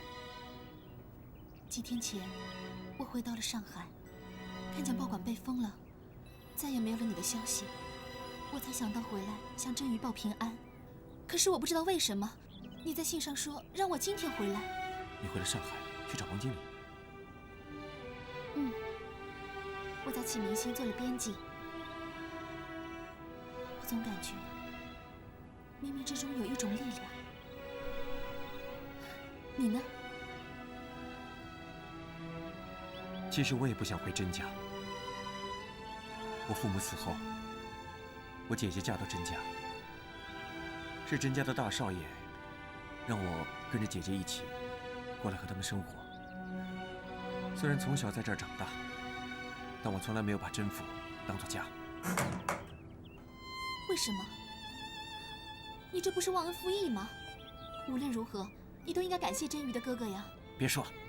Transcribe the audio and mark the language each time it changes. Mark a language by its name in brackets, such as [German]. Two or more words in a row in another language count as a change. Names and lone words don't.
[Chinese] 幾天前，我回到了上海，看見報館被封了，再也沒有了你的消息，我才想到回來向真宇報平安。可是我不知道為什麼，你在信上說讓我今天回來。你回了上海去找王經理？我在启明星做了編輯，我總感覺冥冥之中有一種力量。你呢？其實我也不想回甄家。我父母死後，我姐姐嫁到甄家，是甄家的大少爺讓我跟着姐姐一起過來和他們生活。雖然從小在這兒長大，但我從來沒有把甄府當作家。為什麼？你這不是忘恩負義嗎？無論如何，你都應該感謝真宇的哥哥呀。別說了。